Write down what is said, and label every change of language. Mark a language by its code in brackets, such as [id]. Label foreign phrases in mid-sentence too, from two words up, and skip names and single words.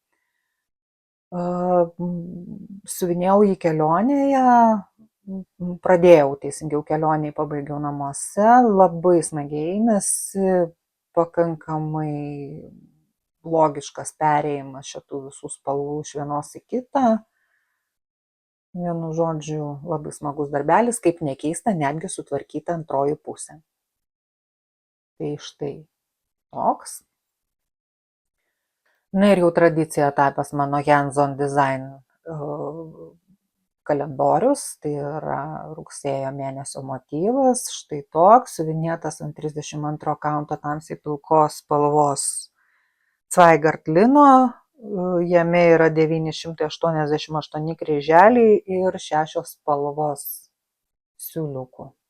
[lt] Siuvinėjau jį kelionėje, pradėjau teisingiau kelionėje, pabaigiau namuose, labai smagiai, nes pakankamai logiškas perėjimas šitų visų spalvų iš vienos į kitą. Vienu žodžiu, labai smagus darbelis, kaip nekeista, netgi sutvarkyta antroji pusė. Tai štai toks. Na ir jau tradicija tapęs mano [en] hands-on design [lt] kalendorius, tai yra rugsėjo mėnesio motyvas, štai toks, siuvinėtas ant 32 kaunto tamsiai pilkos spalvos Zweigart lino, jame yra 988 kryželiai ir 6 spalvos siūliukų.